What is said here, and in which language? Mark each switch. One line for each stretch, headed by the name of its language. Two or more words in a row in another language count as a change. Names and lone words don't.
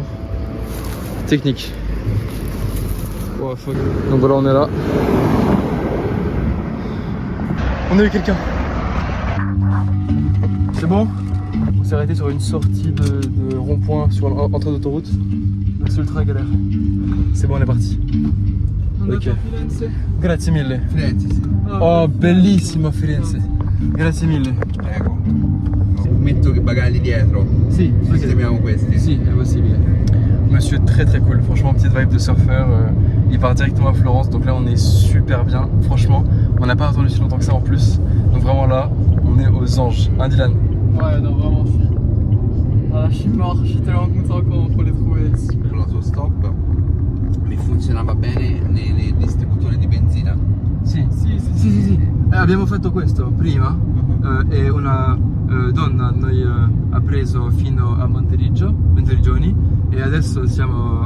English: Technique. Wow, fuck.
French: Donc voilà, on est là. On a eu quelqu'un. C'est bon? On s'est arrêté sur une sortie de rond-point sur l'entrée d'autoroute. C'est ultra galère. C'est bon, on est parti. Ok.
Italian: Grazie mille. Firenze, sì. Oh, bellissimo Firenze. Grazie mille. Prego. Metto che bagagli dietro. Si, Sistemiamo questi. Si, è possibile.
French: Monsieur très très cool, franchement petite vibe de surfeur. Il part directement à Florence, donc là on est super bien. Franchement, on n'a pas attendu si longtemps que ça en plus. Donc vraiment là, on est aux anges. Hein Dylan? Ouais, non, vraiment, si. Ah, je suis mort, je suis tellement content qu'on les trouvé.
Italian: L'autostop mi funzionava bene nei distributori di benzina. Sì. Abbiamo fatto questo prima e una donna noi ha preso fino a Monteriggioni e adesso siamo...